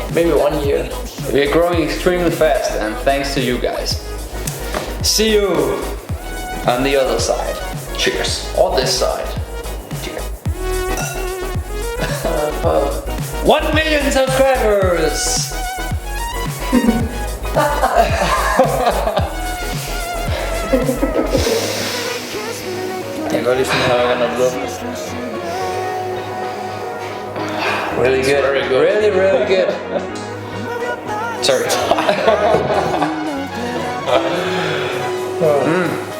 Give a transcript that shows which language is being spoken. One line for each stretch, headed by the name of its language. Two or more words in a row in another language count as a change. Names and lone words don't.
English: Maybe 1 year. We are growing extremely fast, and thanks to you guys. See you on the other side. Cheers. Or this side. Cheers. 1 million subscribers!
Danish: Jeg kan godt lide sådan her, når du lukker.
English: Really good. Very good. Really, really good. Sorry.